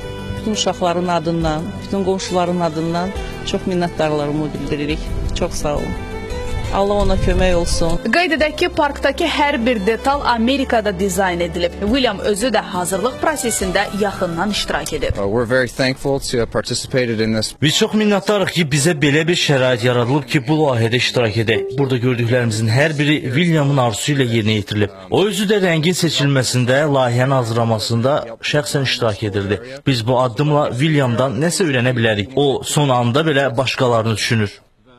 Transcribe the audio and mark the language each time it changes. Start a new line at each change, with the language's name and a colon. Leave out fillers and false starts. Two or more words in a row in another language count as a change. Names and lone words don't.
Azerbaijani: Bütün uşaqların adından, bütün qonşuların adından çox minnətdarlarımı bildiririk. Çox sağ olun. Allah ona kömək olsun. Qeyd edək ki, parkdakı hər bir detal Amerikada dizayn edilib. William özü də hazırlıq prosesində yaxından iştirak edib.
English: We're very thankful to have participated in this.
Azerbaijani: Biz çox minnətdarıq ki, bizə belə bir şərait yaradılıb ki, bu layihədə iştirak edək. Burada gördüklərimizin hər biri William'ın arzusu ilə yerinə yetirilib. O özü də rəngin seçilməsində, layihənin hazırlamasında şəxsən iştirak edirdi. Biz bu addımla William'dan nəsə öyrənə bilərik. O son anda belə başqalarını düşünür.